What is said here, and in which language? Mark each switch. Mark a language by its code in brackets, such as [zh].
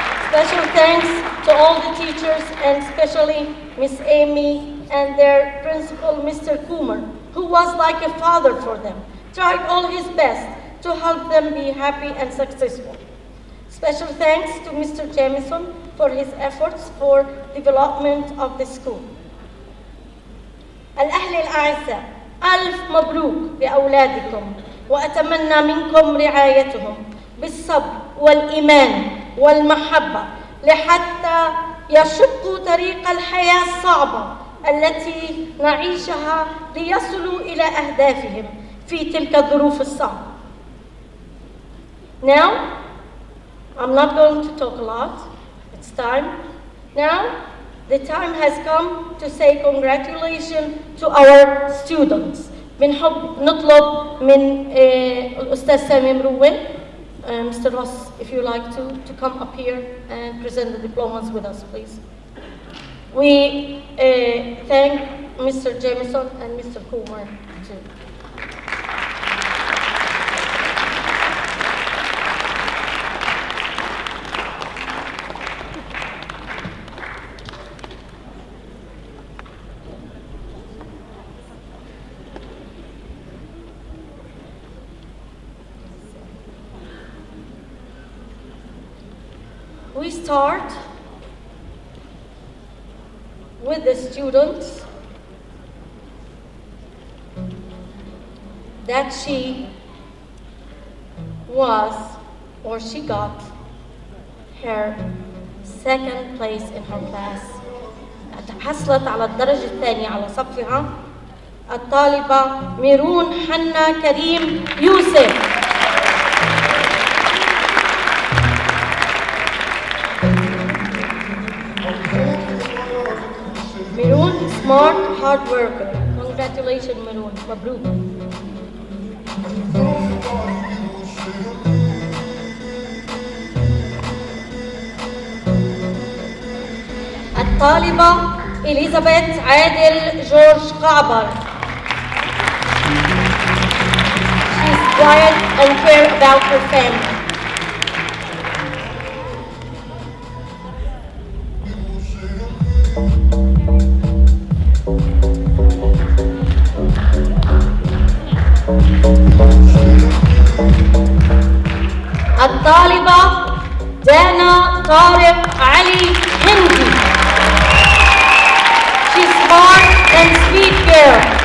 [en] Special thanks to all the teachers and especially Miss Amy and their principal, Mr. Coomer, who was like a father for them, tried all his best to help them be happy and successful. Special thanks to Mr. Jamison for his efforts for development of the school. [ar] الأهل الأعزاء، ألف مبروك لأولادكم وأتمنى منكم رعايتهم بالصبر والإيمان والمحبة لحتى يشقوا طريق الحياة الصعبة التي نعيشها ليصلوا إلى أهدافهم في تلك الظروف الصعبة. [en] Now, I'm not going to talk a lot. It's time. Now, the time has come to say congratulations to our students. [ar] بنحب نطلب من الأستاذ سامي مروان, Mr. [en] Ross, if you like to come up here and present the diplomas with us, please. We thank Mr. Jameson and Mr. Kumar too. We start with the students that she was or she got her second place in her class. [ar] حصلت على الدرجة الثانية على صفها الطالبة ميرون حنا كريم يوسف. [en] Meroon, smart, hard worker. Congratulations, Meroon. [ar] Mabruk. الطالبة إليزابيث عادل جورج قعبر. [en] She's quiet and care about her family. [ar] الطالبة دانا طارق علي هندي. [en] She's smart and sweet girl.